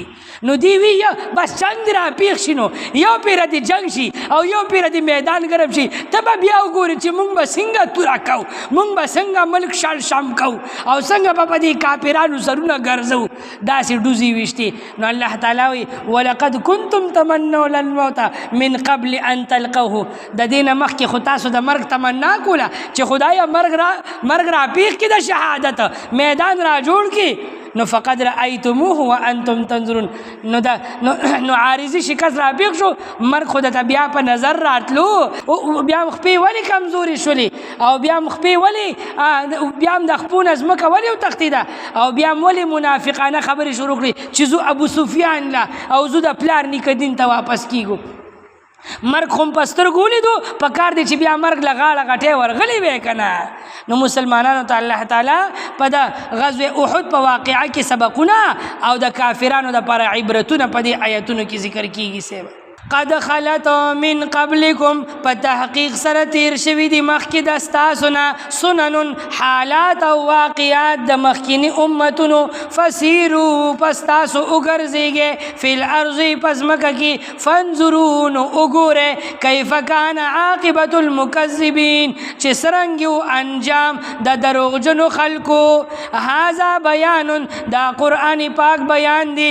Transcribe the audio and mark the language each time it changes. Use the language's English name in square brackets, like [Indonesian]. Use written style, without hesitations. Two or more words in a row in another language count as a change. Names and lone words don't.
[Pashto] نو دی وی بس جنگ دی راپیښ شي، نو یو پیره دی جنگ شي او یو پیره دی میدان ګرم شي، ته به بیا وګورې چې موږ به څنګه توره کوو، موږ به څنګه ملک شال شام کوو او څنګه به په دې کافرانو سرونه ګرځو. داسې ډوزې وشتي. نو الله تعالی وی [Arabic] ولقد کنتم تمنون الموت من قبل ان تلقوه. [Pashto] د دې نه مخکې خو تاسو د مرګ تمنا کوله چې خدایا مرګ راپیښ کړي، د شهادت میدان را جوړ کړي. [Arabic] نو فقد رأيتموه وانتم تنظرون. [Pashto] نو عارضی شکست راپیښ شو، مرګ خو ته بیا په نظر راتلو، بیا خپې ولې کمزوري شولې او بیا خپې ولې بیا هم د خپو نه ځمکه ولې وتښتېده او بیا هم ولې منافقانه خبرې شروع کړي چې زه ابو سفیان له او زه د پلار نیکه دین ته واپس کیږو. مرګ خو په سترګو ولیدو، په کار دی چې بیا مرګ له غاړه غټې ورغلی وی که نه. نو مسلمانانو ته الله تعالی په د غزوه احد په واقعه کې سبقونه او د کافرانو دپاره عبرتونه په دې آیتونو کې ذکر کیږي. [Arabic] قد خلت من قبلکم [Pashto] په تحقیق سره تیر شوي دي مخکې د ستاسو نه سنن حالات او واقعات د مخکینی امتونو فسیرو پس تاسو وګرځئ [Arabic] فی الارض [Pashto] پس مکه کې فانظروا نو وګورئ [Arabic] کیف کان عاقبت المکذبین [Pashto] چې څرنګه انجام د دروغجنو خلکو [Arabic] هذا بیان [Pashto] دا قرآن پاک بیان دی